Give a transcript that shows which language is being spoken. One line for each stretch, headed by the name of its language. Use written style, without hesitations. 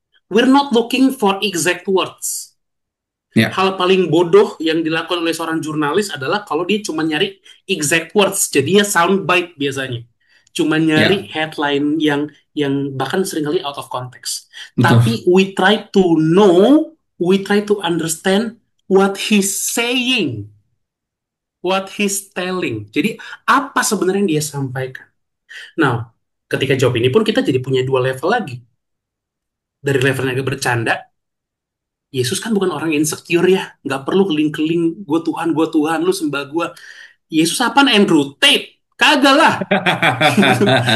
English: We're not looking for exact words.
Indonesian: Ya, Hal paling bodoh yang dilakukan oleh seorang jurnalis adalah kalau dia cuma nyari
English: exact words.
Indonesian: Jadi ya soundbite biasanya. Cuma ya, nyari headline yang bahkan seringkali
English: out of context.
Indonesian: betul.
English: Tapi we try to know, we try to understand what he's saying, what he's telling.
Indonesian: Jadi apa sebenarnya yang dia sampaikan. Nah, ketika jawab ini pun kita jadi punya dua level lagi. Dari levelnya agak bercanda, Yesus kan bukan orang insecure ya, nggak perlu keling-keling, gue Tuhan, lu sembah gue. Yesus apaan Andrew Tate? Kagak lah, gitu.